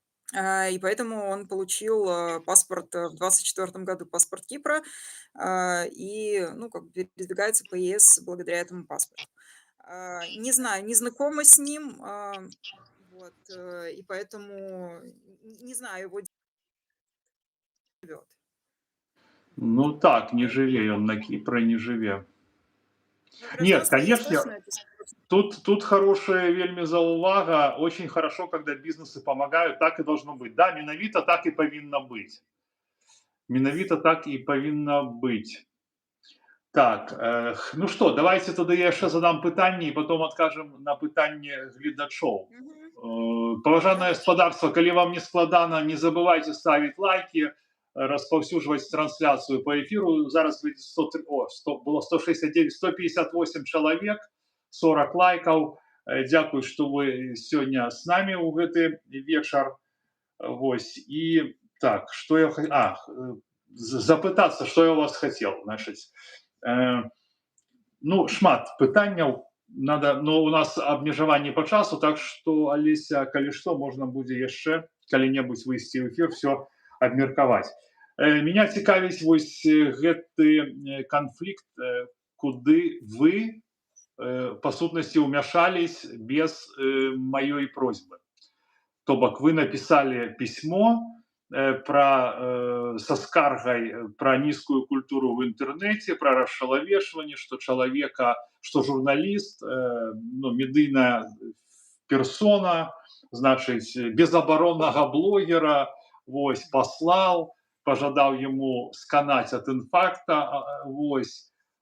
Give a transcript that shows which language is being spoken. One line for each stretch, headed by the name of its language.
Russian: И поэтому он получил паспорт в 2024 году, паспорт Кипра, и как бы передвигается по ЕС благодаря этому паспорту. Не знаю, не знакома с ним, вот, и поэтому не знаю, его живет.
Belarusian: Ну так, не жыве ён на Кіпры, не жыве.
Russian: Но Нет, гражданство есть конечно, точно, это тут хорошая
Belarusian: вельми заувага.
Russian: Очень хорошо, когда бизнесы помогают, так и должно быть.
Belarusian: Да, менавіта так и повинно быть. Менавіта так и повинно быть. Так, ну что, давайте тады я яшчэ задам пытанне і
Russian: потом адкажам
Belarusian: на пытанне гледачоў. Паважанае гаспадарства, калі вам не складана, не забывайте ставить лайки, распаўсюджваць трансляцыю по эфиру. Зараз было 169, 158 чалавек, 40 лайкаў. Дзякуй, што вы сёння з намі ў гэты вечар. Вось. І так, што я запытацца, што я у вас хацеў, значыць. Ну, шмат пытанняў, но у нас абмежаванне по часу, так што, Алеся, калі што, можна будзе яшчэ калі-небудзь выйсці ў эфир, все абмеркаваць. Меня цікавіць вось гэты канфлікт, куды вы по сутнасці ўмяшались без маёй просьбы.
Russian: То бок вы написали письмо со скаргай про низкую культуру в интернете, про расчалавешванне, что журналист, медыйная персона, значит, безабароннага блогера,
Belarusian: вось, послал, пожадал
Russian: ему сканать от инфаркта, вось.